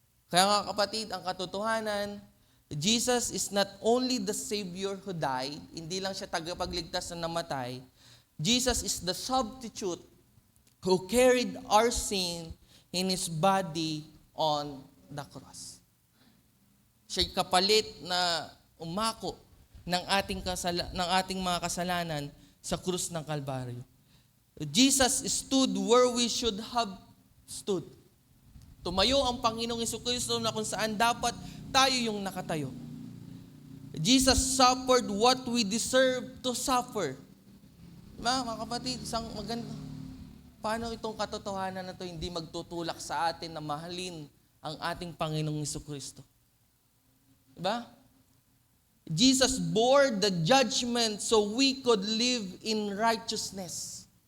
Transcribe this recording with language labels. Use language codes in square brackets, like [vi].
[tl] Kaya nga kapatid, ang katotohanan, [en] Jesus is not only the Savior who died, [tl] hindi lang siya tagapagligtas na namatay, [en] Jesus is the substitute who carried our sin in His body on the cross. [tl] Siya'y kapalit na umako ng ating mga kasalanan sa krus ng Kalbaryo. [en] Jesus stood where we should have stood. [tl] Tumayo ang Panginoong Jesucristo na kung saan dapat tayo yung nakatayo. [en] Jesus suffered what we deserve to suffer. [tl] Mga kapatid, isang maganda. Paano itong katotohanan na ito hindi magtutulak sa atin na mahalin ang ating Panginoong Jesucristo? Diba? [en] Jesus bore the judgment so we could live in righteousness.